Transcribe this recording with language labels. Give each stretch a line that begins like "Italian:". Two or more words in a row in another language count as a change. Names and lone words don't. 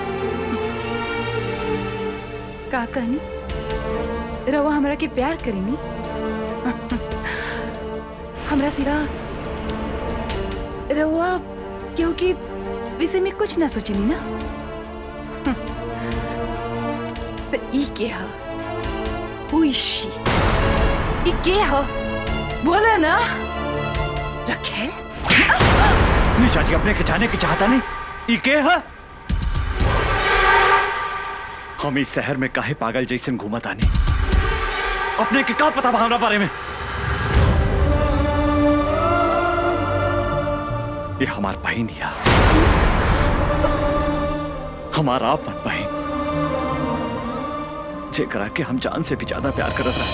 Bhojpuri: का कहनी? रवा हमरा के प्यार करेनी? हमरा सिवा रवा क्योंकि विषय में कुछ ना सोचनी ना। तो ई के हा?
English: Who is she?
Bhojpuri: ई के हा? बोला ना। रखेल? निशा जी, अपने के जाने की चाहता नहीं। ई के है? हम इस शहर में काहे पागल जैसन घूमत आनी? अपने के का पता भावना बारे में? ये हमार बहन या हमारा अपन बहन, जेकरा के हम जान से भी ज्यादा प्यार करत रहे।